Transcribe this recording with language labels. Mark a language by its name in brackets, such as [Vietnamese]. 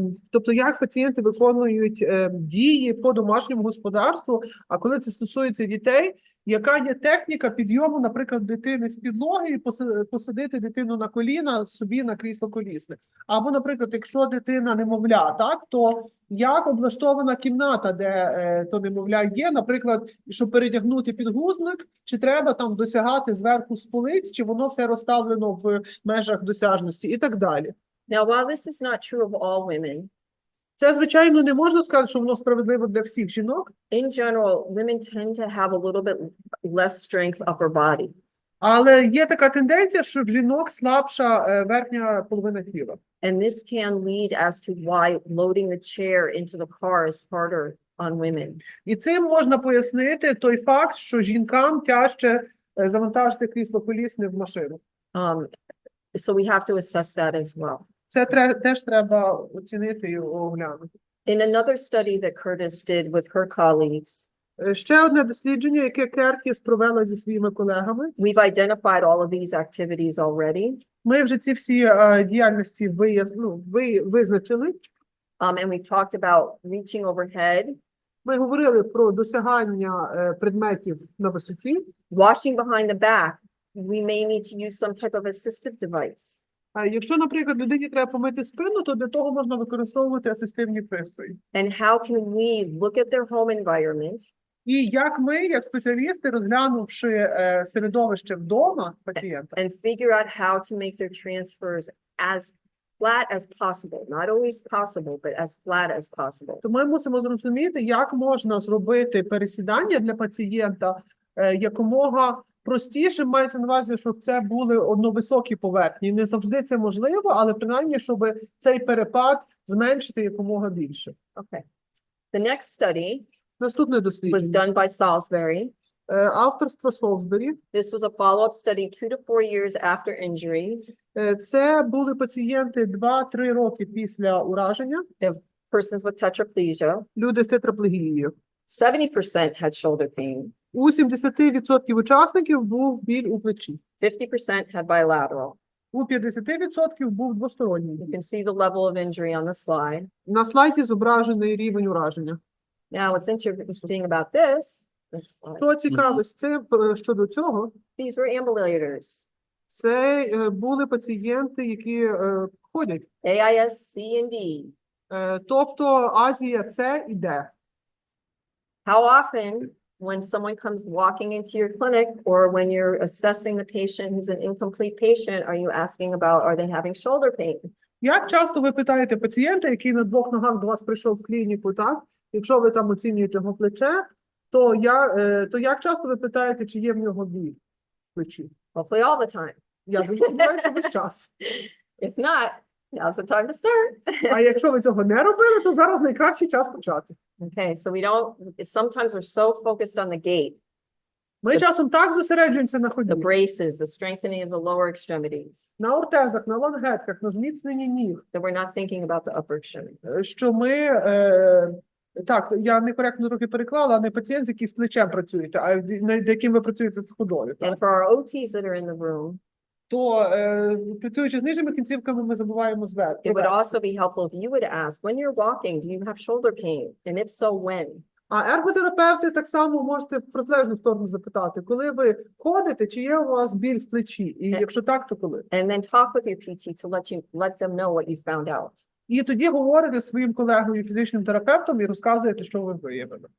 [Ukrainian] Тобто, як пацієнти виконують дії по домашньому господарству, а коли це стосується дітей, яка є техніка підйому, наприклад, дитини з підлоги і посадити дитину на коліна собі на крісло колісне. Або, наприклад, якщо дитина немовля, так, то як облаштована кімната, де то немовля є, наприклад, щоб передягнути підгузник, чи треба там досягати зверху з полиць, чи воно все розставлено в межах досяжності і так далі. [English] Now, while this is not true of all women, [Ukrainian] це, звичайно, не можна сказати, що воно справедливо для всіх жінок. [English] in general, women tend to have a little bit less strength upper body. [Ukrainian] Але є така тенденція, що в жінок слабша верхня половина тіла. [English] And this can lead as to why loading the chair into the car is harder on women. [Ukrainian] І цим можна пояснити той факт, що жінкам тяжче завантажити крісло-колісне в машину. [English] So we have to assess that as well. [Ukrainian] Це теж треба оцінити і оглянути. [English] In another study that Curtis did with her colleagues, [Ukrainian] Ще одне дослідження, яке Кертіс провела зі своїми колегами. [English] we've identified all of these activities already. [Ukrainian] Ми вже ці всі діяльності визначили. [English] And we talked about reaching overhead, [Ukrainian] Ми говорили про досягання предметів на висоті. [English] washing behind the back. We may need to use some type of assistive device. [Ukrainian] Якщо, наприклад, людині треба помити спину, то для того можна використовувати асистивні пристрої. [English] And how can we look at their home environment [Ukrainian] І як ми, як спеціалісти, розглянувши середовище вдома пацієнта, [English] and figure out how to make their transfers as flat as possible, not always possible, but as flat as possible. [Ukrainian] то ми мусимо зрозуміти, як можна зробити пересідання для пацієнта якомога простіше, мається на увазі, щоб це були одновисокі поверхні. Не завжди це можливо, але принаймні, щоб цей перепад зменшити якомога більше. [English] Okay. The next study [Ukrainian] Наступне [English] was [Ukrainian] дослідження. [English] done by Salisbury. [Ukrainian] Авторство Солсбері. [English] This was a follow-up study 2 to 4 years after injury. [Ukrainian] Це були пацієнти 2-3 роки після ураження. [English] Persons with tetraplegia. [Ukrainian] Люди з тетраплегією. [English] 70% had shoulder pain. [Ukrainian] У 70% учасників був біль у плечі. [English] 50% had bilateral. [Ukrainian] У 50% був двосторонній. [English] You can see the level of injury on the slide. [Ukrainian] На слайді зображений рівень ураження. [English] Now, what's interesting about this, next slide, [Ukrainian] Що цікаво, це щодо цього, [English] these were ambulators, [Ukrainian] це були пацієнти, які ходять. [English] AIS, C, and D. [Ukrainian] Тобто Азія С і Д. [English] How often, when someone comes walking into your clinic or when you're assessing the patient who's an incomplete patient, are you asking about, are they having shoulder pain? [Ukrainian] Як часто ви питаєте пацієнта, який на 2 ногах до вас прийшов в клініку, так? Якщо ви там оцінюєте його плече, то як часто ви питаєте, чи є в нього біль в плечі? [English] Hopefully all the time. [Ukrainian] Я думаю, що весь час. [English] If not, now's the time to start. [Ukrainian] А якщо ви цього не робили, то зараз найкращий час почати. [English] Okay, so we don't, sometimes we're so focused on the gait, [Ukrainian] Ми часом так зосереджуємося на [English] the [Ukrainian] ході, [English] braces, the strengthening of the lower extremities, [Ukrainian] на ортезах, на лангетках, на зміцненні ніг, [English] that we're not thinking about the upper extremity. [Ukrainian] що ми, так, я некоректно трохи переклала, а не пацієнт, який з плечем працюєте, а над яким ви працюєте з ходою. Так? [English] And for our OTs that are in the room, [Ukrainian] То працюючи з нижніми кінцівками, ми забуваємо зверху. [English] it would also be helpful if you would ask, when you're walking, do you have shoulder pain? And if so, when? [Ukrainian] А ерготерапевти так само можете в протилежну сторону запитати, коли ви ходите, чи є у вас біль в плечі? І якщо так, то коли? [English] And then talk with your PT to let them know what you found out. [Ukrainian] І тоді говорите зі своїм колегою фізичним терапевтом і розказуєте, що ви виявили.